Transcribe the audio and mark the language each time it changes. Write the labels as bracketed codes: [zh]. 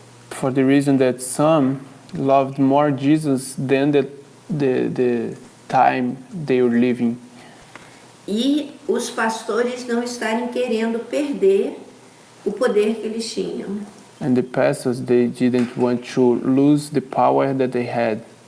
[en] for the reason that some loved more Jesus than the time they were living. [pt] e os pastores não estarem querendo perder o poder que eles tinham. [en] And the pastors, they didn't want to lose the power that they had.